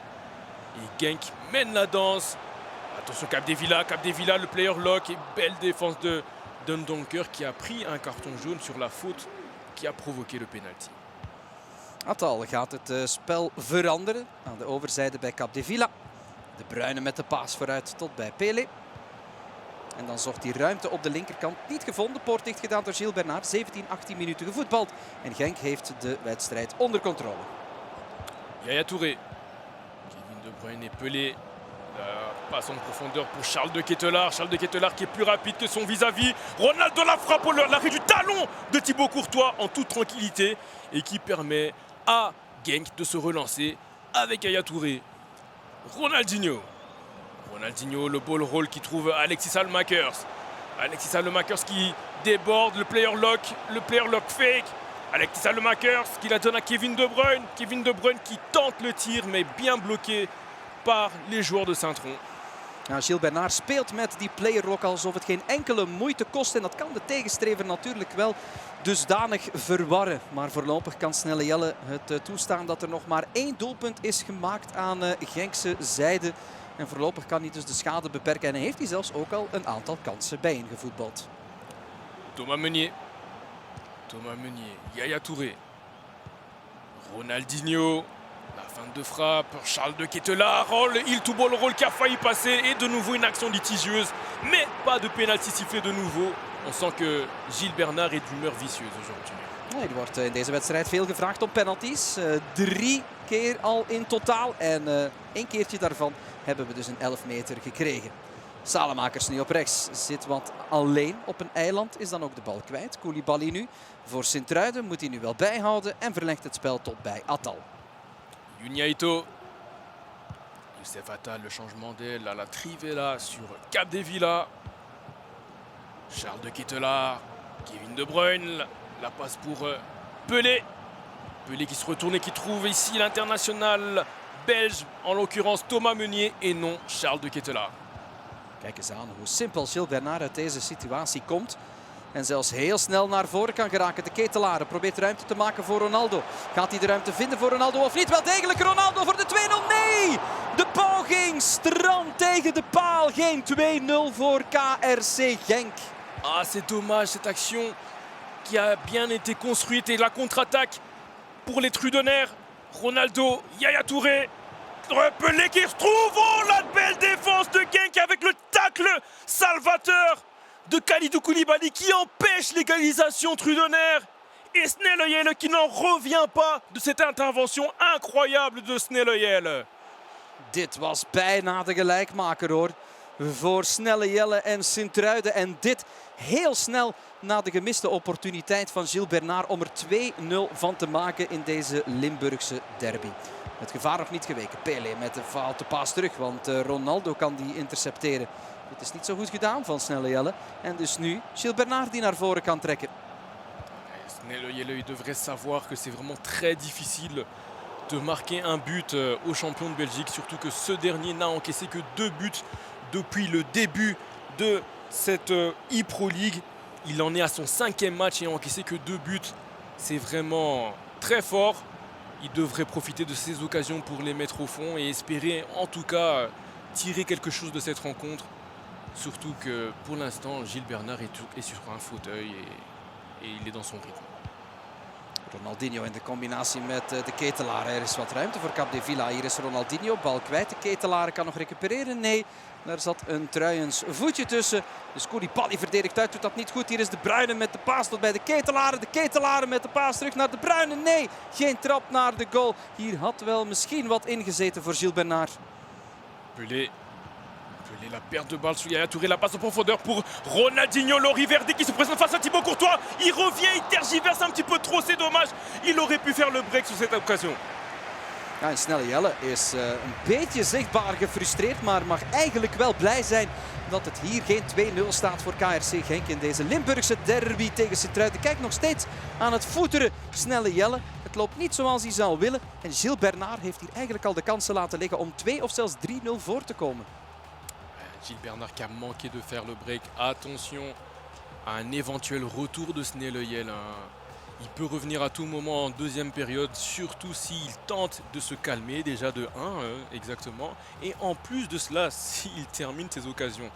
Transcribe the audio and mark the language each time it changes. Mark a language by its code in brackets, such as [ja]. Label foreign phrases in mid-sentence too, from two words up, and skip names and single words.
[fr] Et Genk mène la danse. Attention Capdevila, le [en] player lock [fr] et belle défense de Dundonker qui a pris un carton jaune sur la faute qui a provoqué le penalty. [nl] Atal gaat het spel veranderen aan de overzijde bij Capdevila. De Bruyne met de paas vooruit tot bij Pele. En dan zocht hij ruimte op de linkerkant. Niet gevonden, poort dicht gedaan door Gilles Bernard. 17, 18 minuten gevoetbald. En Genk heeft de wedstrijd onder controle. [fr] Yaya Touré, Kevin De Bruyne et Pelé La passe en profondeur pour Charles de Ketelaere. Charles de Ketelaere qui est plus rapide que son vis-à-vis. Ronaldo la frappe au l'arrêt du talon de Thibaut Courtois en toute tranquillité et qui permet à Genk de se relancer avec Yaya Touré. Ronaldinho. Ronaldinho, le [en] ball roll [fr] qui trouve Alexis Saelemaekers. Alexis Saelemaekers qui déborde le [en] player lock fake. [fr] Alexis Saelemaekers qui la donne à Kevin De Bruyne. Kevin De Bruyne qui tente le tir mais bien bloqué par les joueurs de Saint-Tron. [nl] Nou, Gilles Bernard speelt met die player ook alsof het geen enkele moeite kost. En dat kan de tegenstrever natuurlijk wel dusdanig verwarren. Maar voorlopig kan Snelle Jelle het toestaan dat er nog maar 1 doelpunt is gemaakt aan Genkse zijde. En voorlopig kan hij dus de schade beperken. En heeft hij zelfs ook al een aantal kansen bijeengevoetbald. [fr] Thomas Meunier, Yaya Touré, Ronaldinho, la fin de frappe, Charles de Ketelaere, il tout [en] ball roll [fr] qui a failli passer et de nouveau une action litigieuse, mais pas de pénalty sifflé de nouveau. On sent que Gilles Bernard est d'humeur vicieuse aujourd'hui. [nl] Er wordt in deze wedstrijd veel gevraagd om penalties. 3 keer al in totaal en 1 keertje daarvan hebben we dus een 11 meter gekregen. Saelemaekers nu op rechts, zit wat alleen op een eiland, is dan ook de bal kwijt. Koulibaly nu voor Sint-Truiden, moet hij nu wel bijhouden en verlengt het spel tot bij Attal. [fr] Yuniaito, Youssef Attal, le changement d'aile à la Trivela sur Capdevila. Charles de Ketelaere, Kevin De Bruyne, la passe pour Pelé. Pelé qui se retourne et qui trouve ici l'international belge, en l'occurrence Thomas Meunier et non Charles de Ketelaere. [nl] Kijk eens aan hoe simpel Gilles Bernard uit deze situatie komt. En zelfs heel snel naar voren kan geraken. De Ketelaere probeert ruimte te maken voor Ronaldo. Gaat hij de ruimte vinden voor Ronaldo of niet? Wel degelijk Ronaldo voor de 2-0. Nee! De poging strandt tegen de paal. Geen 2-0 voor KRC Genk. [fr] Ah, c'est dommage cette action qui a bien été construite. Et la contre-attaque pour les Trudenaires. Ronaldo, Yaya Touré. Pelé qui se trouve. Oh, la belle défense de Genk avec le tacle salvateur de Kalidou Koulibaly qui empêche l'égalisation Trudenaire. Et Snelle Jelle qui n'en revient pas de cette intervention incroyable de Snelle Jelle. [nl] Dit was bijna de gelijkmaker hoor. Voor Snelle Jelle en Sint-Truiden. En dit heel snel na de gemiste opportuniteit van Gilles Bernard om er 2-0 van te maken in deze Limburgse derby. Het gevaar nog niet geweken. Pelé met de foute paas terug, want Ronaldo kan die intercepteren. Het is niet zo goed gedaan van Snelle Jelle. En dus nu Gilles Bernard die naar voren kan trekken. [fr] Snelle Jelle devrait savoir que c'est vraiment très difficile de marquer un but au champion de Belgique. Surtout que ce dernier n'a encaissé que 2 buts depuis le début de cette e-Pro League. Il en est à son 5e match et n'a encaissé que 2 buts. C'est vraiment très fort. Il devrait profiter de ces occasions pour les mettre au fond et espérer en tout cas tirer quelque chose de cette rencontre. Surtout que pour l'instant, Gilles Bernard est sur un fauteuil et il est dans son rythme. [nl] Ronaldinho in de combinatie met de Ketelaere. Er is wat ruimte voor Capdevila. Hier is Ronaldinho, bal kwijt. De Ketelaere kan nog recupereren. Nee, daar zat een Truijens voetje tussen. Dus Koulibaly verdedigt uit, doet dat niet goed. Hier is De Bruyne met de paas tot bij de Ketelaere. De Ketelaere met de paas terug naar De Bruyne. Nee, geen trap naar de goal. Hier had wel misschien wat ingezeten voor Gilles Bernard. [fr] Pelé, la perte de balle sur Yaya Touré, la passe en profondeur pour Ronaldinho, Lori Verde qui se présente face à Thibaut Courtois. Il revient, il tergiverse un petit peu trop, c'est dommage. Il aurait pu faire le break sur cette occasion. [nl] Ja, en Snelle Jelle is een beetje zichtbaar gefrustreerd, maar mag eigenlijk wel blij zijn dat het hier geen 2-0 staat voor KRC Genk in deze Limburgse derby tegen Sint-Truiden. Kijkt nog steeds aan het voeteren Snelle Jelle. Het loopt niet zoals hij zou willen. En Gilles Bernard heeft hier eigenlijk al de kansen laten liggen om 2 of zelfs 3-0 voor te komen. [fr] Gilles Bernard qui a manqué de faire le break. Attention à un éventuel retour de Snelle Jelle. Il peut revenir à tout moment en deuxième période, surtout s'il tente de se calmer, déjà de 1 exactement. Et en plus de cela, s'il termine ses occasions.